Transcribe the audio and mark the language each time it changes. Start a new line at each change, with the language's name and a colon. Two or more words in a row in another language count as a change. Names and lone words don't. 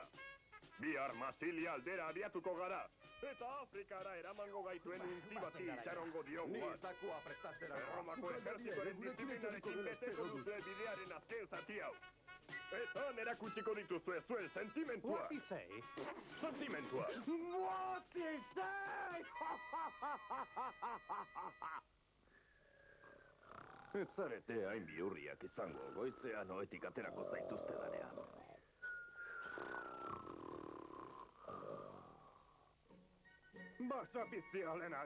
Basque: Bihar Masilia aldera abiatuko gara. Eta Afrikara eramango gaituen unti bati itxarongo diogu. Ni zakua prestatzera. Erromako ejertzitoaren disiplinarekin beteko duzue bidearen azken zati hau. Eta erakutsiko dituzue zuen sentimentua.
English: What he say?
Basque: Sentimentua.
English: What he say?
Basque: Ez zarete hain bihurriak izango, goizean oetik aterako zaituzte danean. Basa piztialenak!